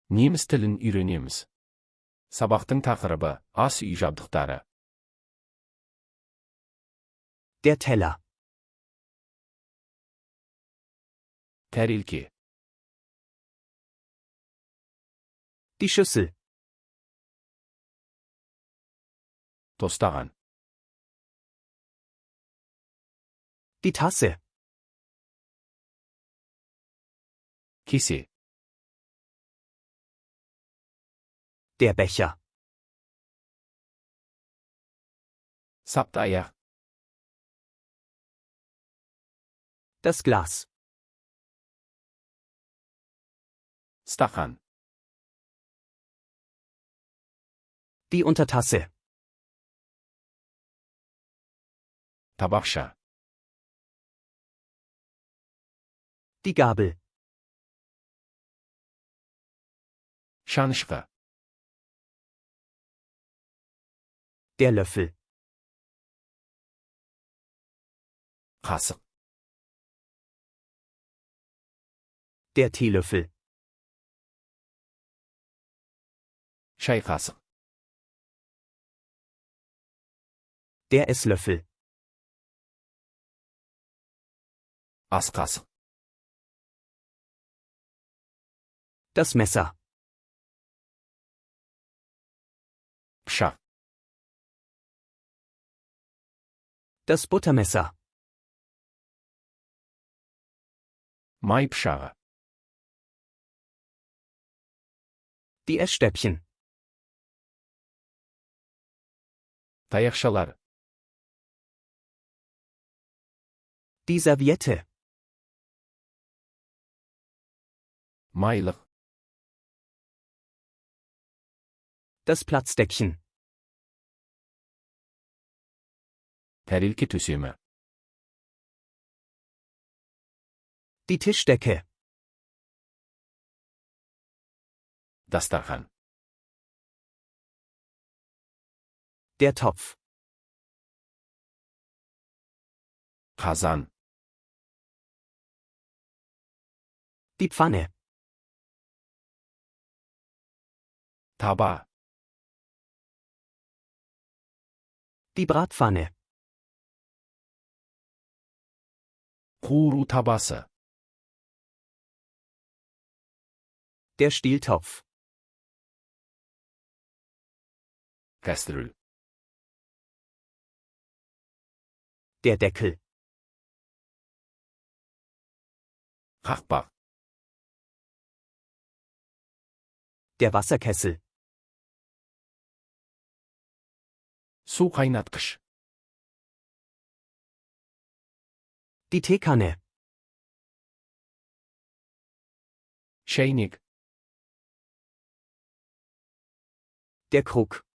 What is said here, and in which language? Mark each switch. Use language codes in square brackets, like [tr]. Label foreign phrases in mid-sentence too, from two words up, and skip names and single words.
[kk] Неміс тілін үйренеміз. Сабақтың тақырыбы ас үй жабдықтары. [de] Der Teller. [kk] Тәрелке. [de] Die Schüssel. [kk] Тостаған. [de] Die Tasse. [kk] Кесе. [de] Der Becher. [kk] Сапты аяқ. [de] Das Glas. [kk] Стақан. [de] Die Untertasse. [kk] Табақша. [de] Die Gabel. [kk] Шанышқы. [de] Der Löffel. [kk] Қасық. [de] Der Teelöffel. [kk] Шай қасық. [de] Der Esslöffel. [kk] Ас қасық. [de] Das Messer. [kk] Пышақ. [de] Das Buttermesser. [kk] Май пышағы. [de] Die Essstäbchen. [kk] Таяқшалар. [de] Die Serviette. [kk] Майлық. [de] Das Platzdeckchen. [kk] Тәрелке төсемі. [de] Die Tischdecke. [kk] Дастархан. [de] Der Topf. [kk] Қазан. [de] Die Pfanne. [kk] Таба. [de] Die Bratpfanne. [kk] Қуыру табасы. [de] Der Stieltopf. [kk] Кастрюль. [de] Der Deckel. [kk] Қақпақ. [de] Der Wasserkessel. [kk] Су қайнатқыш. [de] Die Teekanne. [kk] Шәйнек. [de] Der Krug.